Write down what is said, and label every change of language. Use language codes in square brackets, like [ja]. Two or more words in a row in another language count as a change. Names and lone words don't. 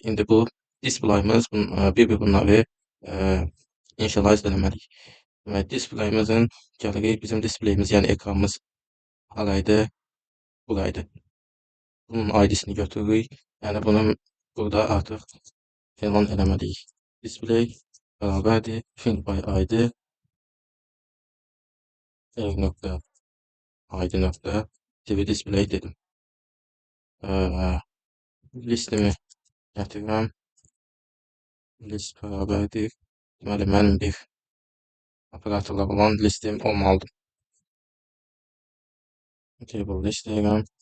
[az] İndi bu displayımız bir-bir bunları initialize eləməliyik. Demək, displayımızın gəlirik, bizim displayimiz, yəni ekranımız haraydı, buraydı. Bunun ID-sini götürürük. Yəni bunun burada artıq elan eləməliyik. Display bərabərdir, [en] find by ID id display dedim. [az] Listimi gətirirəm. List bərabərdir. Deməli, mənim bir operatorlar olan listim olmalıdır. [en] Table list deyirəm.